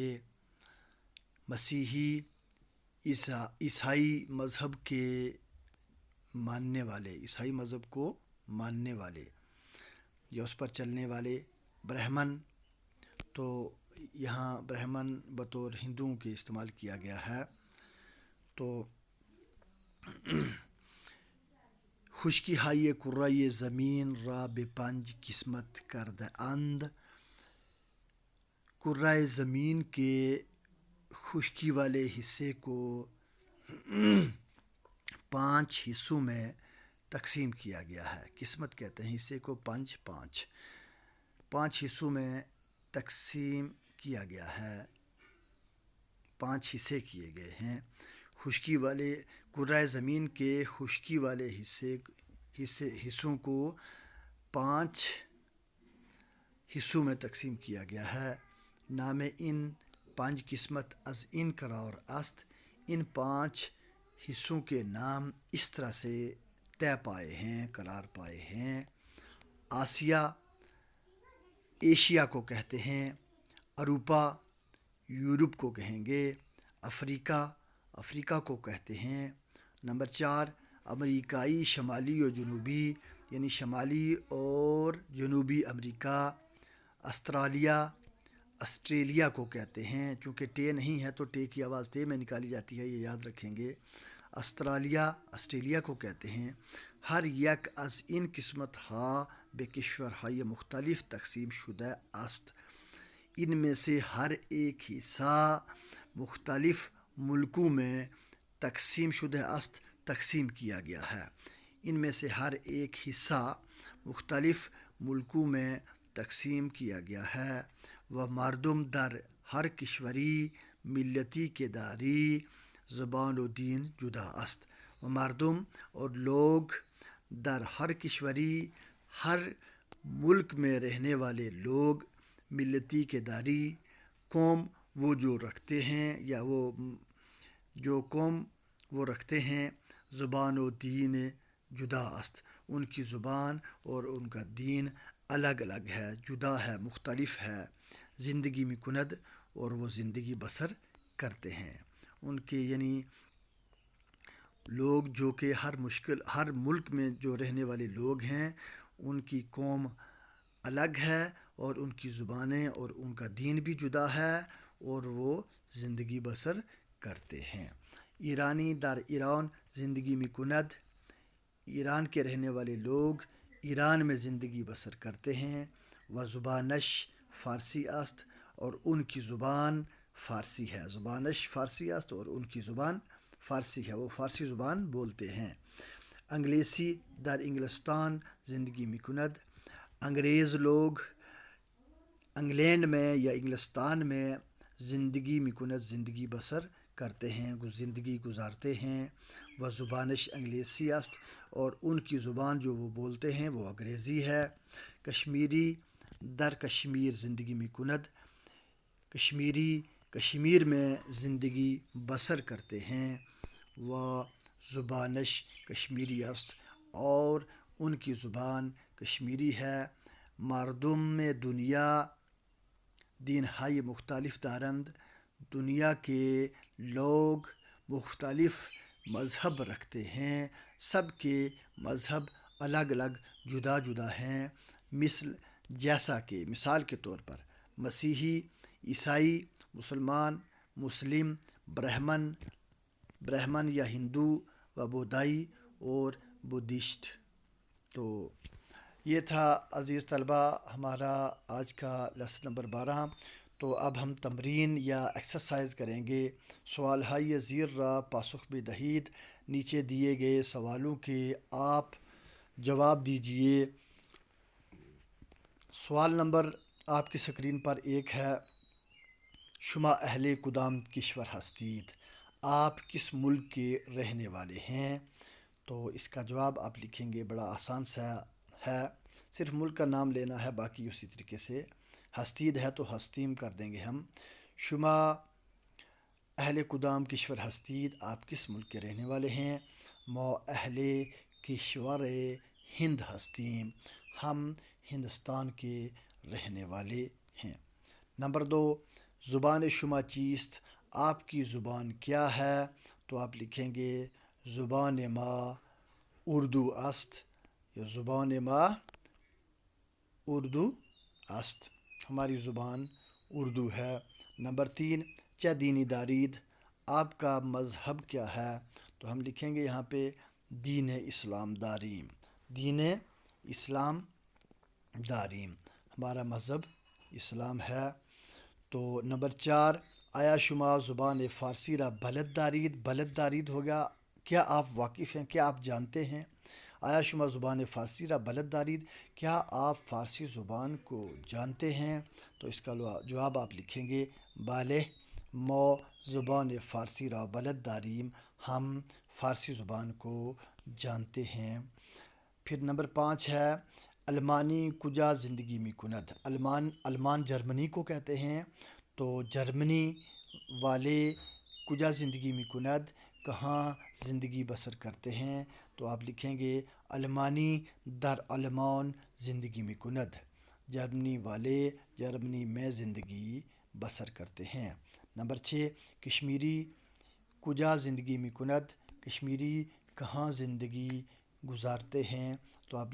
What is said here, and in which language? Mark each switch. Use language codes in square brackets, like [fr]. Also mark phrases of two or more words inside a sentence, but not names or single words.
[ur] مسیحی، عیسائی مذہب کے ماننے والے، عیسائی مذہب کو ماننے والے یا اس پر چلنے والے۔ برہمن، تو یہاں برہمن بطور ہندوؤں کے استعمال کیا گیا ہے۔ [fa] تو خشکی ہائیے کرۂ زمین را بے پنج قسمت کرد اند۔ [ur] کرۂ زمین کے خشکی والے حصے کو 5 حصوں میں تقسیم کیا گیا ہے۔ قسمت کہتے ہیں حصے کو، پانچ حصوں میں تقسیم کیا گیا ہے، 5 حصے کیے گئے ہیں۔ خشکی والے کرۂ زمین کے خشکی والے حصوں کو 5 حصوں میں تقسیم کیا گیا ہے۔ [fa] نام ان 5 قسمت از ان قرار است۔ [ur] ان 5 حصوں کے نام اس طرح سے طے پائے ہیں، قرار پائے ہیں۔ آسیہ، ایشیا کو کہتے ہیں۔ اروپا، یورپ کو کہیں گے۔ افریقہ، افریقہ کو کہتے ہیں۔ نمبر 4 [fa] امریکائی شمالی و جنوبی، [ur] یعنی شمالی اور جنوبی امریکہ۔ استرالیہ، آسٹریلیا کو کہتے ہیں۔ چونکہ ٹے نہیں ہے تو ٹے کی آواز تے میں نکالی جاتی ہے، یہ یاد رکھیں گے۔ استرالیہ، آسٹریلیا کو کہتے ہیں۔ [fa] ہر یک از این قسمت ہا بے کشورهای مختلف تقسیم شده است۔ [ur] ان میں سے ہر ایک حصہ مختلف ملکوں میں تقسیم شده تقسیم کیا گیا ہے۔ ان میں سے ہر ایک حصہ مختلف ملکوں میں تقسیم کیا گیا ہے [fa] و مردم در ہر کشوری ملتی کے داری زبان و دین جدا است و مردم [ur] اور لوگ [fa] در ہر کشوری [ur] ہر ملک میں رہنے والے لوگ [fa] ملتی کے داری [ur] قوم وہ جو رکھتے ہیں یا وہ جو قوم وہ رکھتے ہیں [fa] زبان و دین جدا است [ur] ان کی زبان اور ان کا دین الگ الگ ہے جدا ہے مختلف ہے [fa] زندگی میں کند [ur] اور وہ زندگی بسر کرتے ہیں ان کے یعنی لوگ جو کہ ہر ملک میں جو رہنے والے لوگ ہیں ان کی قوم الگ ہے اور ان کی زبانیں اور ان کا دین بھی جدا ہے اور وہ زندگی بسر کرتے ہیں [fa] ایرانی در ایران زندگی می کند [ur] ایران کے رہنے والے لوگ ایران میں زندگی بسر کرتے ہیں و [fa] زبانش فارسی است [ur] اور ان کی زبان فارسی ہے [fa] زبانش فارسی است [ur] اور ان کی زبان فارسی ہے وہ فارسی زبان بولتے ہیں [fa] انگلیسی در انگلستان زندگی می کند [ur] انگریز لوگ انگلینڈ میں یا انگلستان میں [fa] زندگی می کند [ur] زندگی بسر کرتے ہیں زندگی گزارتے ہیں وہ [fa] زبانش انگلیسی است [ur] اور ان کی زبان جو وہ بولتے ہیں وہ انگریزی ہے [fa] کشمیری در کشمیر زندگی می کند [ur] کشمیری کشمیر میں زندگی بسر کرتے ہیں [fa] و زبانش کشمیری است [ur] اور ان کی زبان کشمیری ہے [fa] مردم دنیا دین های مختلف دارند [ur] دنیا کے لوگ مختلف مذہب رکھتے ہیں سب کے مذہب الگ الگ جدا جدا ہیں جیسا کہ مثال کے طور پر مسیحی عیسائی مسلم برہمن یا ہندو [fa] و بودائی [ur] اور بدھسٹ تو یہ تھا عزیز طلبہ ہمارا آج کا لیسن نمبر 12 تو اب ہم تمرین یا ایکسرسائز کریں گے [fa] سوال ہائی زیر را پاسخ بدہید [ur] نیچے دیے گئے سوالوں کے آپ جواب دیجئے سوال نمبر آپ کی سکرین پر ایک ہے [fa] شما اہل کدام کشور ہستید [ur] آپ کس ملک کے رہنے والے ہیں تو اس کا جواب آپ لکھیں گے بڑا آسان سا ہے صرف ملک کا نام لینا ہے باقی اسی طریقے سے ہستید ہے تو ہستیم کر دیں گے ہم [fa] شما اہل کدام کشور ہستید [ur] آپ کس ملک کے رہنے والے ہیں [fa] ما اہل کشور ہند ہستیم [ur] ہم ہندوستان کے رہنے والے ہیں نمبر 2 [fa] زبان شما چیست [ur] آپ کی زبان کیا ہے تو آپ لکھیں گے [fa] زبان ما اردو است [ur] یا [fa] زبان ما اردو است [ur] ہماری زبان اردو ہے نمبر 3 [fa] چہ دینی دارید [ur] آپ کا مذہب کیا ہے تو ہم لکھیں گے یہاں پہ [fa] دین اسلام داریم دین اسلام داریم [ur] ہمارا مذہب اسلام ہے تو نمبر 4 [fa] آیا شما زبان فارسی را بلد دارید [ur] ہوگا کیا آپ واقف ہیں کیا آپ جانتے ہیں آیا [fa] شما زبان فارسی را بلد دارید [ur] کیا آپ فارسی زبان کو جانتے ہیں تو اس کا جواب آپ لکھیں گے [fa] بالہ ما زبان فارسی را بلد داریم [ur] ہم فارسی زبان کو جانتے ہیں پھر نمبر 5 ہے [fa] المانی کجا زندگی می کند [ur] المان جرمنی کو کہتے ہیں تو جرمنی والے [fa] کجا زندگی می کند [ur] کہاں زندگی بسر کرتے ہیں تو آپ لکھیں گے [fa] المانی در المان زندگی می کند [ur] جرمنی والے جرمنی میں زندگی بسر کرتے ہیں نمبر 6 [fa] کشمیری کجا زندگی می کند [ur] کشمیری کہاں زندگی گزارتے ہیں تو آپ